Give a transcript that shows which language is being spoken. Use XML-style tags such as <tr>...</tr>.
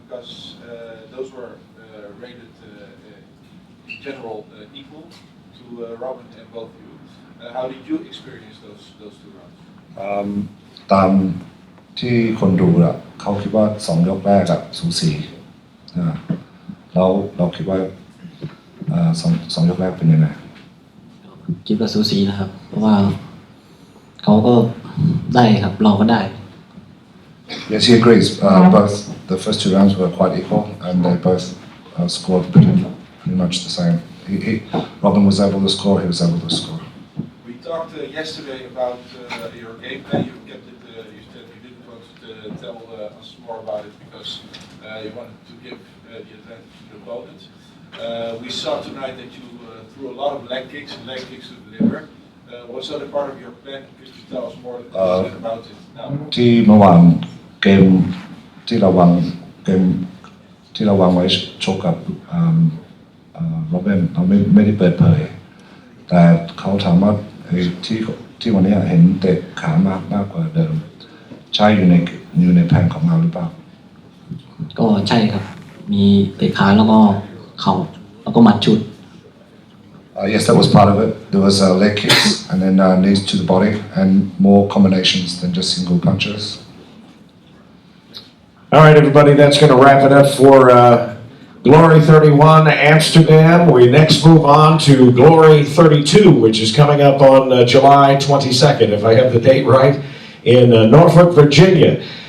<en>Because those were rated in general equal to Robin and both of you. How did you experience those two rounds?</en> <th>ตามที่คนดูอะเขาคิดว่า2 ยกแรกอะสูสีเราคิดว่าสองยกแรกเป็นยังไง คิดว่าสูสีนะครับ เพราะว่าเขาก็ได้ครับเราก็ได้</th> <en>Yes, he agrees. Both the first 2 rounds were quite equal, and they both scored pretty much the same. Robin was able to score. He was able to score. We talked yesterday about your game plan. You kept it. You said you didn't want to tell us more about it because you wanted to give the advantage to the opponent. We saw tonight that you threw a lot of leg kicks to deliver. What's the other part of your plan? Could you tell us more about it now?</en> <th>ที่เมื่อวานเกมที่เราวางไว้ชกกับโรบินเราไม่ได้เปิดเผยแต่เขาถามว่าที่วันนี้เห็นเตะขามากกว่าเดิมใช่อยู่ในแผนของเราหรือเปล่า ก็ใช่ครับมีเตะขาแล้วก็เข่าแล้วก็หมัดชุด</th> <en>Yes, that was part of it. There was leg kicks and then knees to the body and more combinations than just single punches. All right, everybody, that's going to wrap it up for Glory 31 Amsterdam. We next move on to Glory 32, which is coming up on July 22nd, if I have the date right, in Norfolk, Virginia.</en>